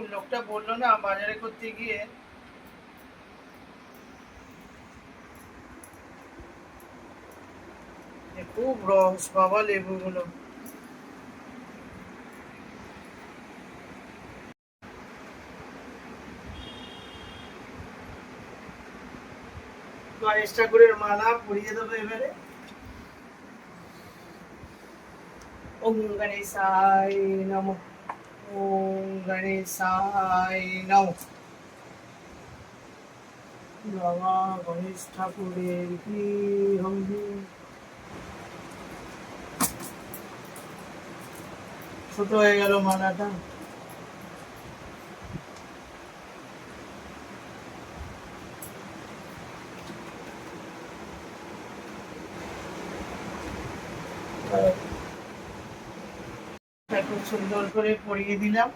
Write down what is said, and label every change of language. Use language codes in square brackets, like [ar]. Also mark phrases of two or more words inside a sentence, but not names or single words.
[bn] লোকটা বললো না বাজারে করতে গিয়ে, খুব রস বাবা লেবুগুলো। গণেশ ঠাকুরের মালা পরিয়ে দেবো এবারে। [sa] ওম গণেশায় নমঃ, ওম গণেশায় নমঃ। [bn] বাবা গণেশ ঠাকুরের কি হবে, ছোট হয়ে গেল মালাটা। খুব সুন্দর করে পরিয়ে দিলাম।